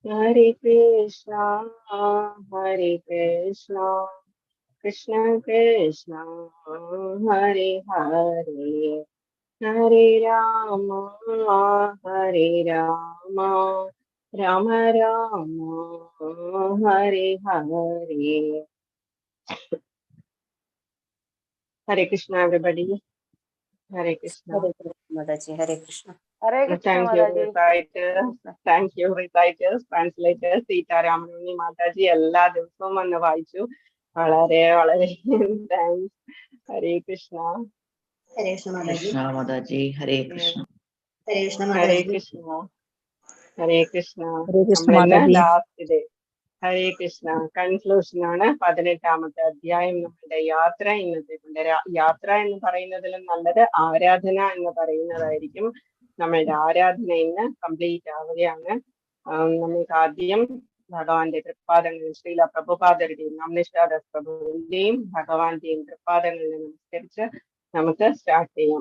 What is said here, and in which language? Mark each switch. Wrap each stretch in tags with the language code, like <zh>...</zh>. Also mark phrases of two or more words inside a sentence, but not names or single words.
<sa>Hare Krishna, Hare Krishna, Krishna Krishna, Hare Hare, Hare Rama, Hare Rama, Rama Rama, Hare Hare.</sa> <en>Hare Krishna, everybody. Hare Krishna. Hare Krishna, Mataji. Hare Krishna. Hare Krishna Thank you, Mataji. reciters. Thank you, reciters, translators.</en> <ml>സീതാരാമണി മാതാജി എല്ലാ ദിവസവും വന്ന് വായിച്ചു. വളരെ വളരെ താങ്ക്സ്. ഹരേ കൃഷ്ണ.</ml> <en>Hare Krishna, Mataji. Krishna Mataji, Hare Krishna. Hare Krishna,</en> <ml>ഹരേ</ml> <en>Mataji.</en> <ml>കൃഷ്ണ. ഹരേ കൃഷ്ണ. ഹരേ കൃഷ്ണ നമ്മളിന്ന് മാതാജി.</ml> <en>last day.</en> <ml>ഹരേ കൃഷ്ണ. കൺക്ലൂഷൻ ആണ് 18ാമത്തെ അധ്യായം. നമ്മളുടെ യാത്ര ഇന്നത്തെ യാത്ര എന്ന് പറയുന്നതിലും നല്ലത് ആരാധന എന്ന് പറയുന്നതായിരിക്കും. നമ്മളുടെ ആരാധന ഇന്ന് കംപ്ലീറ്റ് ആവുകയാണ്. നമുക്ക് ആദ്യം ഭഗവാന്റെ തൃപ്പാദങ്ങളിൽ ശ്രീല പ്രഭുപാദരുടെയും നമ്നിഷ്ഠാദാസ് പ്രഭുവിന്റെയും ഭഗവാന്റെയും തൃപ്പാദങ്ങളിൽ നമസ്കരിച്ച് നമുക്ക് സ്റ്റാർട്ട് ചെയ്യാം.</ml>